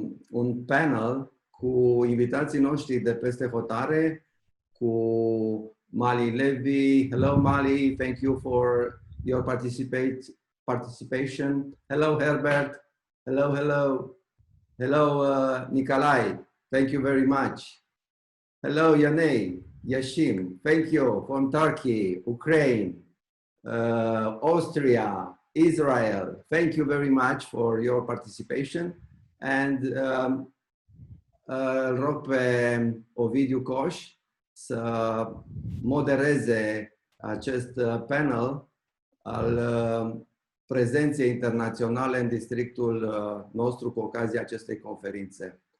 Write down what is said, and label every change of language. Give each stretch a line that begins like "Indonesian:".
Romanian: un panel cu invitații noștri de peste hotare, cu Mali Levy.
English: Hello Mali, thank you for your participation. Hello Herbert. Hello, hello. Hello Nikolai, thank you very much. Hello Yanei, Yashim, thank you from Turkey, Ukraine, Austria, Israel. Thank you very much for your participation.
Romanian: And îl rog pe Ovidiu Coș să modereze acest panel al prezenței internaționale în districtul nostru cu ocazia acestei conferințe.